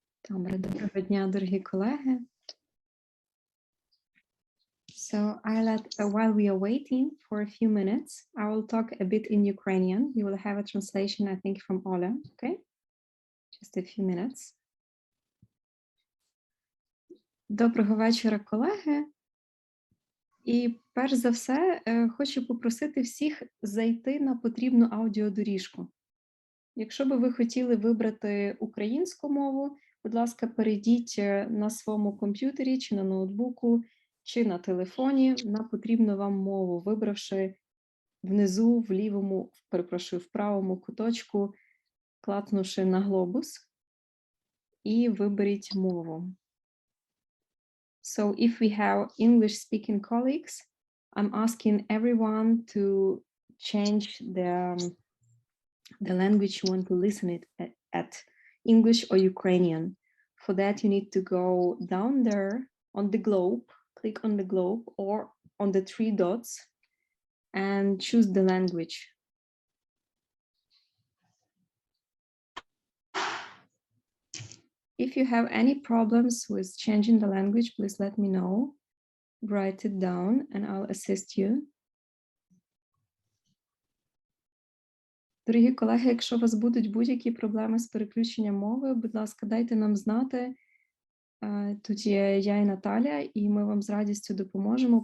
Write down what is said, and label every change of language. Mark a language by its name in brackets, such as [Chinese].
[Ukrainian] Добре, доброго дня, дорогі колеги. [English] So, Ayelet, while we are waiting for a few minutes, I will talk a bit in Ukrainian. You will have a translation, I think, from Ola, okay? Just a few minutes. [Ukrainian] Доброго вечора, колеги. І перш за все, хочу попросити всіх зайти на потрібну аудіодоріжку. Якщо би ви хотіли вибрати українську мову, будь ласка, перейдіть на своєму комп'ютері чи на ноутбуку, чи на телефоні на потрібну вам мову, вибравши внизу, в лівому, перепрошую, в правому куточку, клацнувши на глобус, і виберіть мову. [English] So if we have English-speaking colleagues, I'm asking everyone to change the language you want to listen at English or Ukrainian. For that, you need to go down there on the globe, click on the globe or on the 3 dots and choose the language. If you have any problems with changing the language, please let me know. Write it down and I'll assist you. [Ukrainian] Дорогі колеги, якщо у вас будуть будь-які проблеми з переключенням мови, будь ласка, дайте нам знати. Тут є я і Наталя, і ми вам з радістю допоможемо.